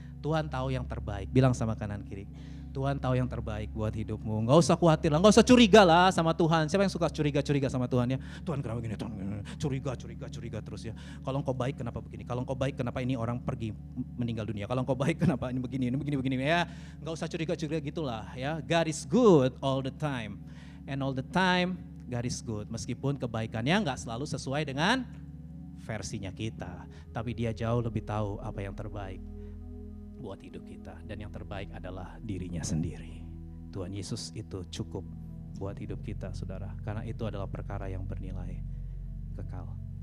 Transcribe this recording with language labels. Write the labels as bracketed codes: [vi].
[id] Tuhan tahu yang terbaik. Bilang sama kanan kiri, Tuhan tahu yang terbaik buat hidupmu. Gak usah khawatir lah, gak usah curiga lah sama Tuhan. Siapa yang suka curiga-curiga sama Tuhan ya? Tuhan kenapa gini, Tuhan curiga terus ya. Kalau engkau baik kenapa begini? Kalau engkau baik kenapa ini orang pergi meninggal dunia? Kalau engkau baik kenapa ini begini ya? Gak usah curiga-curiga gitulah ya. [en] God is good all the time. And all the time God is good. [id] Meskipun kebaikannya gak selalu sesuai dengan versinya kita. Tapi dia jauh lebih tahu apa yang terbaik buat hidup kita, dan yang terbaik adalah dirinya sendiri. Tuhan Yesus itu cukup buat hidup kita, saudara, karena itu adalah perkara yang bernilai kekal.